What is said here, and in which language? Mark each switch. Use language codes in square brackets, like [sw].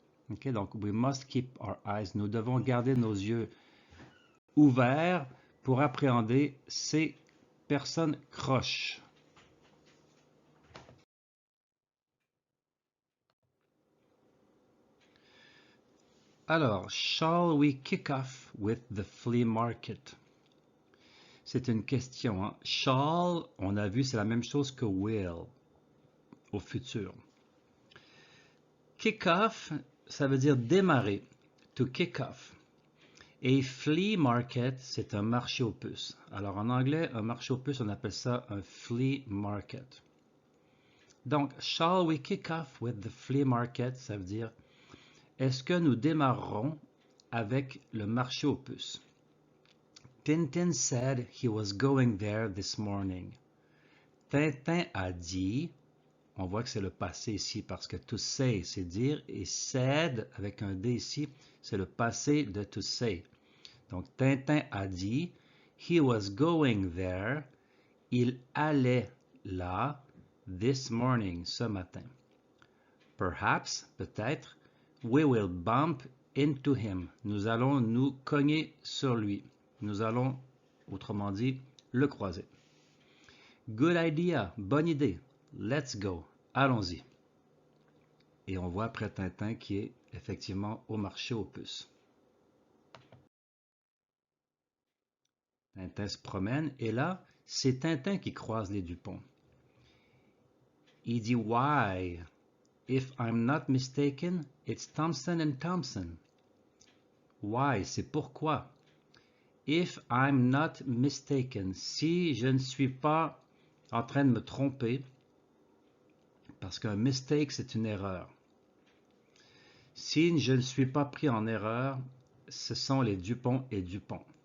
[fr] Ok, donc, [en] we must keep our eyes. [fr] Nous devons garder nos yeux ouverts pour appréhender ces personnes croches. [en] Alors, shall we kick off with the flea market? [fr] C'est une question. Hein? Shall, on a vu, c'est la même chose que will au futur. Kick off, ça veut dire démarrer. [en] To kick off. [fr] Et flea market, c'est un marché aux puces. Alors en anglais, un marché aux puces, on appelle ça un flea market. [en] Donc, shall we kick off with the flea market? [fr] Ça veut dire, est-ce que nous démarrerons avec le marché aux puces? [en] Tintin said he was going there this morning. [fr] Tintin a dit, on voit que c'est le passé ici parce que to say, c'est dire, et said, avec un D ici, c'est le passé de to say. Donc, Tintin a dit, [en] he was going there, [fr] il allait là, [en] this morning, [fr] ce matin. [en] Perhaps, [fr] peut-être, [en] we will bump into him. [fr] Nous allons nous cogner sur lui. Nous allons, autrement dit, le croiser. [en] Good idea, [fr] bonne idée. [en] Let's go, [fr] allons-y. Et on voit après Tintin qui est effectivement au marché aux puces. Tintin se promène et là, c'est Tintin qui croise les Dupont. Il dit why? [en] If I'm not mistaken, it's Thompson and Thompson. [fr] Why? C'est pourquoi. [en] If I'm not mistaken, [fr] si je ne suis pas en train de me tromper, parce qu'un mistake, c'est une erreur. Si je ne suis pas pris en erreur, ce sont les Dupont et Dupont.